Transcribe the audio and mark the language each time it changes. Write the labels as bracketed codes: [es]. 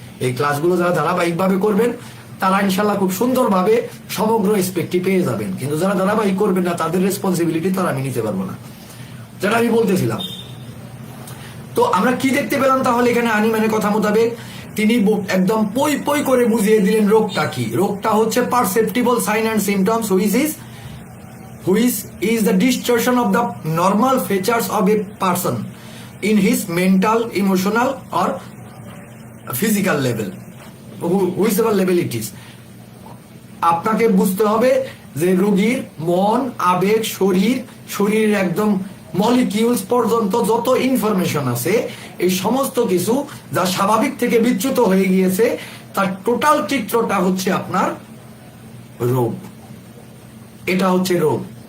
[bn] এই ক্লাসগুলো যারা ধারাবাহিকভাবে করবেন তারা ইনশাল্লাহ খুব সুন্দরভাবে সমগ্র স্পেক্টটি পেয়ে যাবেন, কিন্তু যারা ধারাবাহিক করবেন না তাদের রেসপন্সিবিলিটি তারা আমি নিতে পারবো না, যেটা আমি বলতেছিলাম। তো আমরা কি দেখতে পেলাম তাহলে এখানে? হানিম্যানের কথা মোতাবেক তিনি একদম পই পই করে বুঝিয়ে দিলেন রোগটা কি। রোগটা হচ্ছে [en] Perceptible sign and symptoms which is the distortion of the normal features of a person in his mental, emotional or physical level, whichever level it is. [bn] আপনাকে বুঝতে হবে যে রোগীর মন, আবেগ, শরীরের একদম মলিকিউলস পর্যন্ত যত ইনফরমেশন আছে, এই সমস্ত কিছু যা স্বাভাবিক থেকে বিচ্যুত হয়ে গিয়েছে, তার টোটাল চিত্রটা হচ্ছে আপনার রোগ। এটা হচ্ছে রোগ।